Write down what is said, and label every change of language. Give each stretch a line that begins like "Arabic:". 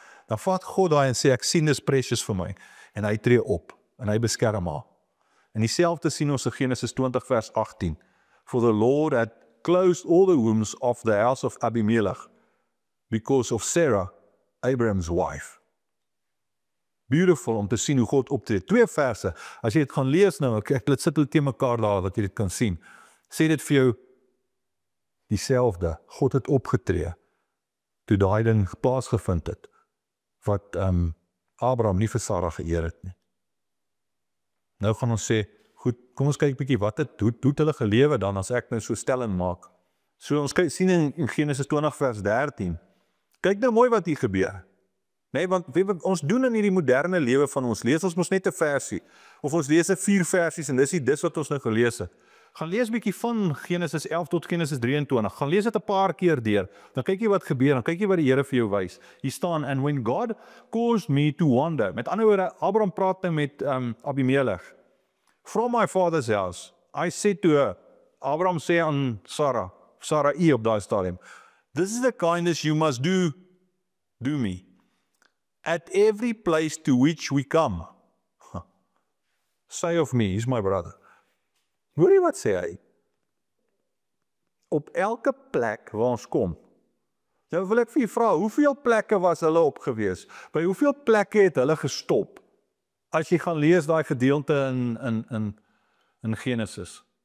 Afrikaans: Dan vat God daai en sê, ek sien dis precious vir my, en hy tree op, en hy beskerm haar. En dieselfde sien ons in Genesis 20 vers 18.
English: For the Lord had closed all the wombs of the house of Abimelech because of Sarah, Abraham's wife.
Afrikaans: Beautiful om te sien hoe God optree. 2 verse, as jy dit gaan lees nou, ek dit sit hulle teen mekaar daar, dat jy dit kan sien. Sê dit vir jou dieselfde. God het opgetree, toe daai ding plaasgevind het, wat Abraham nie vir Sarah geëer het nie. Nou gaan ons sê, goed, kom ons kyk bietjie, hoe het hulle gelewe dan, as ek nou so stelling maak. So ons sien in Genesis 20 vers 13, kyk nou mooi wat hier gebeur. Nee, want ons doen in hierdie moderne lewe van ons, lees ons mos net 'n versie, of ons lees 4 versies, en dis wat ons nou gelees het. Gaan lees bietjie van Genesis 11 tot Genesis 23, gaan lees dit 'n paar keer deur, dan kyk jy wat gebeur, dan kyk jy wat die Here vir jou wys. Hier staan,
English: and when God caused me to wander,
Afrikaans: met ander woorde, Abraham praat nou met Abimelech,
English: from my father's house, I said to her,
Afrikaans: Abraham sê aan Sarah op daai stadium,
English: this is the kindness you must do me, at every place to which we come. Say of me, he's my brother.
Afrikaans: Hoor jy wat sê hy? Op elke plek waar ons kom, Nou wil ek vir u vra, hoeveel plekke was hulle op gewees? By hoeveel plekke het hulle gestop? As jy gaan lees daai gedeelte in Genesis.